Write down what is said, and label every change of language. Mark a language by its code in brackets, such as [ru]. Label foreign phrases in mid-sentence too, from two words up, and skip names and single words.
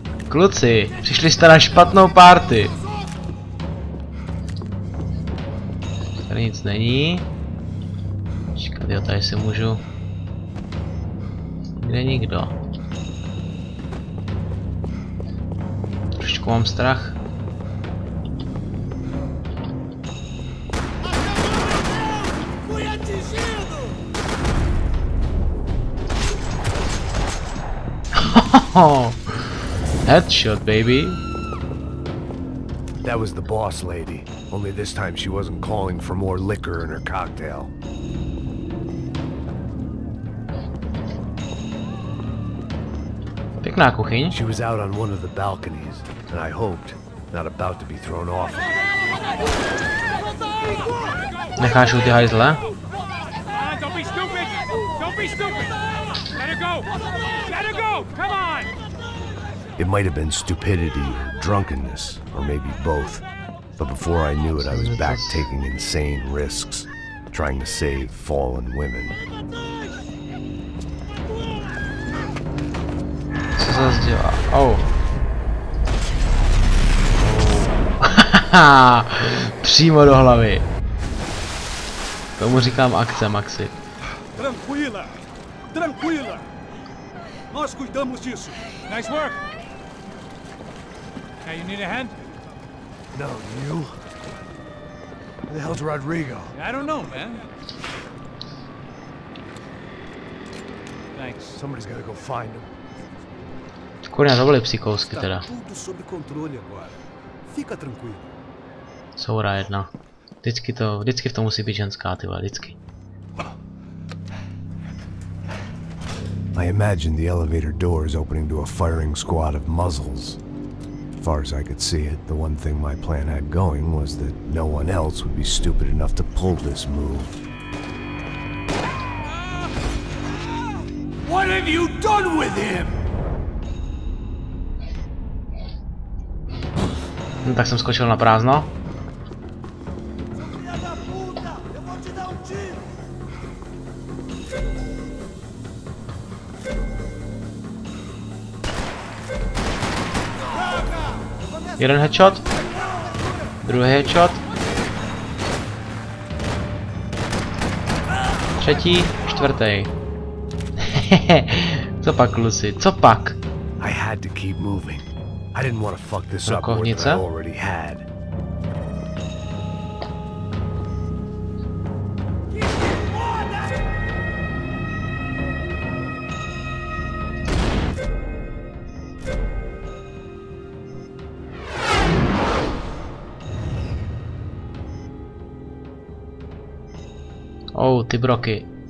[cs] Kluci, přišli jste na špatnou party. Tady nic není. Čekat, jo, tady si můžu. Kde nikdo. Trošku mám strach. [en] Headshot, baby. That was the boss lady. Only this time she wasn't calling for more liquor in her cocktail. [cs] Pěkná kuchyň. [en] She was out on one of the balconies, and I hoped not about to be thrown off. [cs] Necháš ty hajzle? [en] Don't be stupid! Don't be stupid! Let her go! Let her go! Come on! It might have been stupidity or drunkenness, or maybe both. But before I knew it, I was back taking insane risks, trying to save fallen women. [cs] Co zase dělá? Oh. Přímo do hlavy. Tomu říkám akce, Maxi. [pt] Tranquila, tranquila. Nós cuidamos disso. [en] Nice work! Hey, you need a hand? No, you? Where the hell's Rodrigo? I don't know, man. Thanks. Somebody's gotta go find him. [cs] Kurňa, to byly psikousky teda. [pt] Tudo sob controle agora. Fica tranquilo. [cs] Soura jedna. Vždycky v tom musí být ženská, ty vole, vždycky. [en] I imagined the elevator doors opening to a firing squad of muzzles. As far as I could see it, the one thing my plan had going was that no one else would be stupid enough to pull this move. What have you done with him? [cs] No, tak jsem skočil na prázdno. Jeden headshot. Druhý headshot. Třetí, čtvrtý. Co pak, kluci? Co pak? [en] I had to keep moving. I didn't want to fuck this up more than I already had. [cs] Oh, ty broky.